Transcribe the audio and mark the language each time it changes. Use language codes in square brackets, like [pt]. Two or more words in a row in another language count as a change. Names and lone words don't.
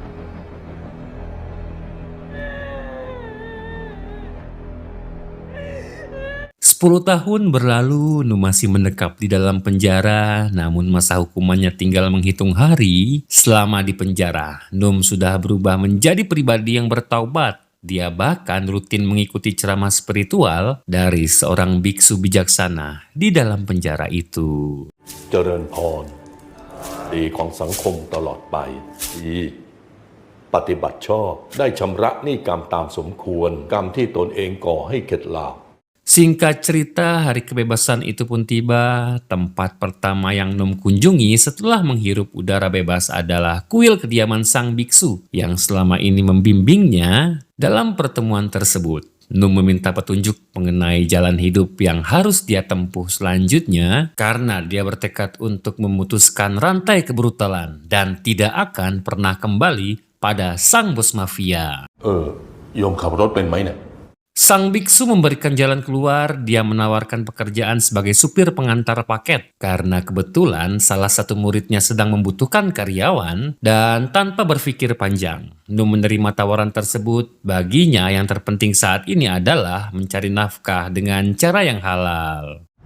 [id] 10 tahun berlalu, Num masih mendekap di dalam penjara, namun masa hukumannya tinggal menghitung hari. Selama di penjara, Num sudah berubah menjadi pribadi yang bertaubat. Dia bahkan rutin mengikuti ceramah spiritual dari seorang biksu bijaksana di dalam penjara itu. [th] เจริญพรดีของสังคมตลอดไปที่ปฏิบัติชอบได้ชำระหนี้กรรมตามสมควรกรรมที่ตนเองก่อให้เข็ดหลาบ [id] Singkat cerita, hari kebebasan itu pun tiba. Tempat pertama yang Num kunjungi setelah menghirup udara bebas adalah kuil kediaman sang biksu yang selama ini membimbingnya. Dalam pertemuan tersebut, Num meminta petunjuk mengenai jalan hidup yang harus dia tempuh selanjutnya karena dia bertekad untuk memutuskan rantai kebrutalan dan tidak akan pernah kembali pada sang bos mafia. [th] โยมขับรถเป็นไหมเนี่ย [id] Sang biksu memberikan jalan keluar. Dia menawarkan pekerjaan sebagai supir pengantar paket karena kebetulan salah satu muridnya sedang membutuhkan karyawan. Dan tanpa berpikir panjang, Num menerima tawaran tersebut. Baginya yang terpenting saat ini adalah mencari nafkah dengan cara yang halal.